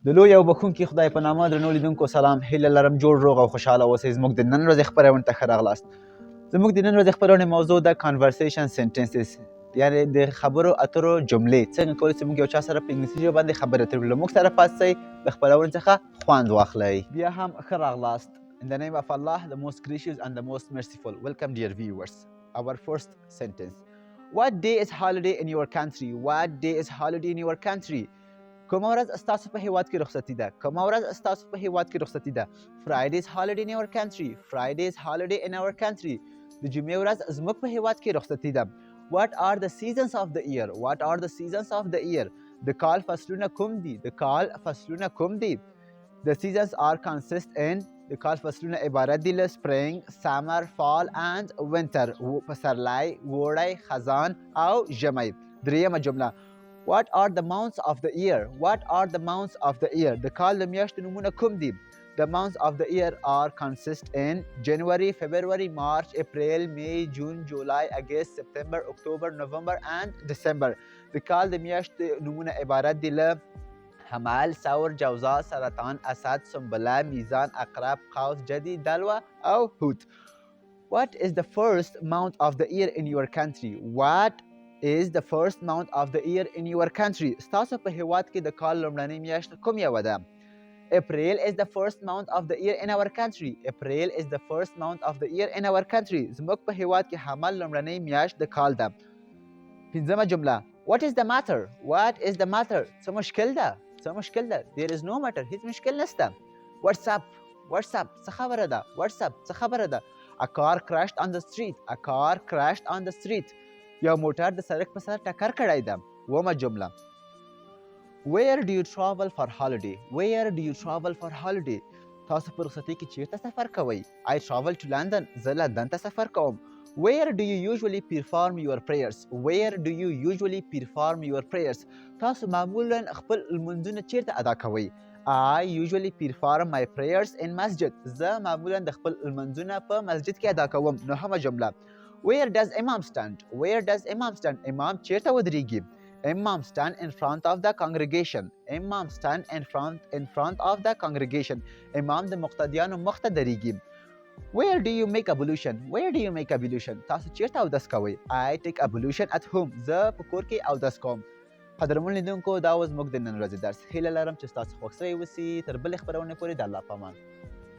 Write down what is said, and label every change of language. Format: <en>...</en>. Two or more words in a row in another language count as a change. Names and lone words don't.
<ps>د لوی او بخښونکي خدای په نامه درنو لیدونکو سلام هیله لرم جوړ روغ او خوشحاله اوسئ زموږ د نن ورځې خپرونې ته ښه راغلاست. زموږ د نن ورځې خپرونې موضوع ده</ps> <en>Conversition sentences،</en> <ps>یعنې د خبرو اترو جملې. څنګه کولی شو موږ یو چا سره په انګلیسي ژبه باندې خبرې اترې وکړو. موږ سره پاتې شئ، د خپرونې څخه خوند واخلئ. بیا هم ښه راغلاست.</ps> <en>In the name of Allah, the most gracious and the most merciful. Welcome dear viewers. Our first sentence. What day is holiday in your country? What day is holiday in your country?</en> <ps>کومه ورځ ستاسو په هیواد کې رخصتي ده؟ کومه ورځ ستاسو په هیواد کې رخصتي ده؟</ps> <en>Friday is holiday in our country. Friday is holiday in our country.</en> <ps>د جمعې ورځ زموږ په هیواد کې رخصتي ده.</ps> <en>What are the seasons of the year? What are the seasons of the year?</en> <ps>د کال فصلونه کوم دي؟ د کال فصلونه کوم دي؟</ps> <en>The seasons are consist in</en> <ps>د کال فصلونه عبارت دي له</ps> <en>spring, summer, fall and winter.</en> <ps>پسرلی، اوړی، خزان او ژمی. دریمه جمله.</ps> <en>What are the months of the year? What are the months of the year?</en> <ps>د کال د میاشتو نومونه کوم دي؟</ps> <en>The months of the year are consist in January, February, March, April, May, June, July, August, September, October, November and December.</en> <ps>د کال د میاشتو نومونه عبارت دي له حمل، ثور، جوزا، سرطان، اسد، سنبله، میزان، عقرب، قوس، جدي، دلو او حوت.</ps> <en>What is the first month of the year in your country? What is the first month of the year in your country?</en> <ps>ستاسو په هیواد کې د کال لومړنۍ میاشت کوم یوه ده؟</ps> <en>April is the first month of the year in our country. April is the first month of the year in our country.</en> <ps>زموږ په هیواد کې حمل لومړنۍ میاشت د کال ده. پنځمه جمله.</ps> <en>What is the matter? What is the matter?</en> <ps>څه مشکل ده؟ څه مشکل ده؟</ps> <en>There is no matter.</en> <ps>هیڅ مشکل نشته.</ps> <en>What's up? What's up?</en> <ps>څه خبره ده؟</ps> <en>What's up?</en> <ps>څه خبره ده؟</ps> <en>A car crashed on the street. A car crashed on the street.</en> <ps>یو موټر د سړک په سر ټکر کړی ده. اوومه جمله.</ps> <en>Where do you travel for holiday? Where do you travel for holiday?</en> <ps>تاسو په رخصتۍ کې چیرته سفر کوئ؟</ps> <en>I travel to London.</en> <ps>زه لندن ته سفر کوم.</ps> <en>Where do you usually perform your prayers? Where do you usually perform your prayers?</en> <ps>تاسو معمولا خپل لمونځونه چیرته ادا کوئ؟</ps> <en>I usually perform my prayers in masjid.</en> <ps>زه معمولا د خپل لمونځونه په مسجد کې ادا کوم. نهمه جمله.</ps> <en>Where does Imam stand? Where does Imam stand?</en> <ps>امام چیرته ودریږي؟</ps> <en>Imam stand in front of the congregation. Imam stand in front of the congregation.</en> <ps>امام د مقتدیانو مخ ته دریږي.</ps> <en>Where do you make ablution? Where do you make ablution?</en> <ps>تاسو چیرته اودس کوئ؟</ps> <en>I take ablution at home.</en> <ps>زه په کور کې اودس کوم. قدرمن لیدونکو دا و زموږ د نن ورځې درس. هیله لرم چې ستاسو خوښ شوی وسي. تر بلې خپرونې پورې د الله په امان.</ps>